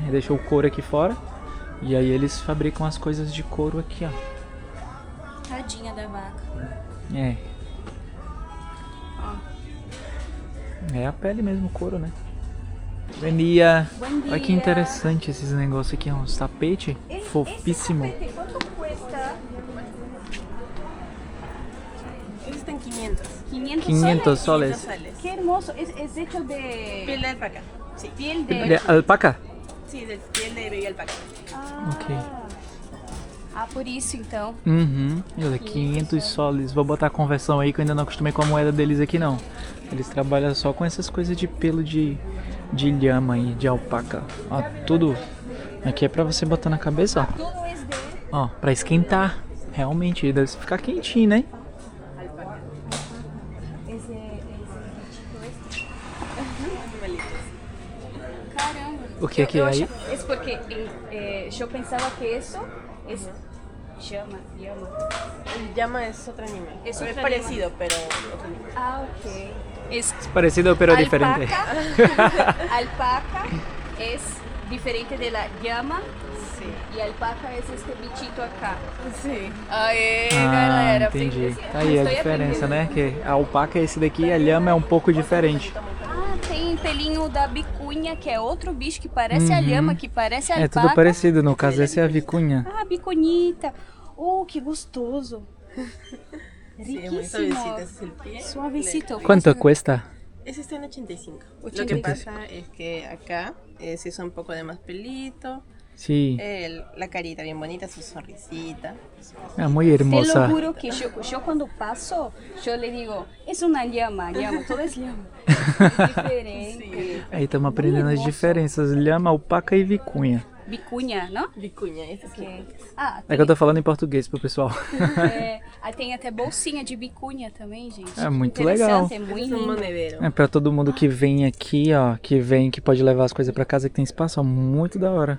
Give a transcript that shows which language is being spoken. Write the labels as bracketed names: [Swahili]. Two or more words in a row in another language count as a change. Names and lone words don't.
[Portuguese] Deixou o couro aqui fora. E aí eles fabricam as coisas de couro aqui, ó. Tadinha da vaca. É. Ó. É a pele mesmo, o couro, né? Bom dia. Bom dia. Olha que interessante esses negócios aqui, uns tapete fofíssimo. Esse tapete, [Spanish] ¿cuánto cuesta? Estos están 500. 500 soles. Sales. Qué hermoso. Es hecho de... Piel de alpaca. Sí. Piel de... De alpaca? Sí, de piel de baby alpaca. Ah. Ok. [Portuguese] Ah, por isso então. Uhum. Olha, 500 soles. Vou botar a conversão aí que eu ainda não acostumei com a moeda deles aqui não. Eles trabalham só com essas coisas de pelo de lhama aí, de alpaca. Ó, tudo aqui é pra você botar na cabeça, ó. [Spanish] Tudo es de... [Portuguese] Ó, pra esquentar. Realmente, deve ficar quentinho, né? Esse bichito Caramba. O que que é aí? [Spanish] Es porque yo pensaba que eso es llama. El llama es otro animal. Es Es otro parecido, pero otro animal. Ah, ok. Es Parecido, pero diferente. Alpaca es diferente de la llama Sí. y alpaca es este bichito acá. Sí. [Portuguese] Aê, Ah, galera. entendi. aprendi- Tá aí a estou diferença, aprendendo. né? Que a alpaca é esse daqui e a lhama é um pouco diferente. Ah, tem pelinho da bicunha, que é outro bicho que parece a lhama, que parece a É alpaca. tudo parecido, no caso essa é a vicunha. Ah, bicunita. Oh, que gostoso. [Spanish] Sí, es muy Riquísimo. suavecita. Ese es el pie. Suavecito. [Portuguese] Quanto custa? [Spanish] Ese está en 85. Lo 85. que pasa es que acá se usa un poco de más pelito. Sí. La carita bien bonita, su sonrisita. [Portuguese] É muito [Spanish] Te hermosa. lo juro que yo cuando paso, yo le digo, es una llama, todo es llama. Es diferente. [Portuguese] Aí estamos aprendendo as diferenças, lhama, alpaca e vicunha. Bicunha, não? Vicuña, esse aqui. Ok. Ah, É que eu tô falando em português pro pessoal. aí tem até bolsinha de bicunha também, gente. É muito Interessante, legal. É muito Esse é um lindo. [Spanish] monedero. [Portuguese] É pra todo mundo que vem aqui, ó, que pode levar as coisas pra casa, que tem espaço, ó, muito da hora.